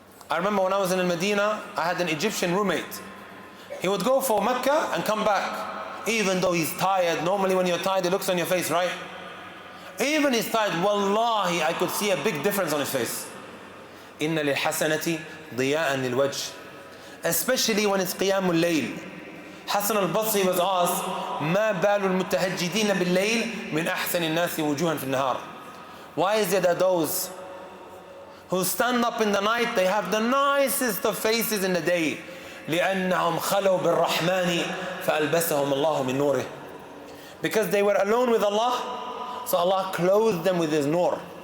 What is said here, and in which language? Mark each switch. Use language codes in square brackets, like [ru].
[en] I remember when I was in Medina, I had an Egyptian roommate. He would go for Mecca and come back. Even though he's tired, normally when you're tired it looks on your face, right? Even he's tired, wallahi, I could see a big difference on his face. [ar] إِنَّ لِلْحَسَنَةِ ضِيَاءً لِلْوَجْهِ. [en] Especially when it's Qiyamul Layl. [ar] Hassan al-Basri [en] was asked, [ar] مَا بَالُ الْمُتَهَجِّدِينَ بِاللَّيْلِ مِنْ أَحْسَنِ النَّاسِ وُجُوهًا فِي النَّهَارِ. [en] Why is it that those who stand up in the night, they have the nicest of faces in the day? [ar] لِأَنَّهُمْ خَلَوْا بِالرَّحْمَنِ فَأَلْبَسَهُمُ اللَّهُ مِنْ نُورِهِ. [en] Because they were alone with Allah, so Allah clothed them with His nur.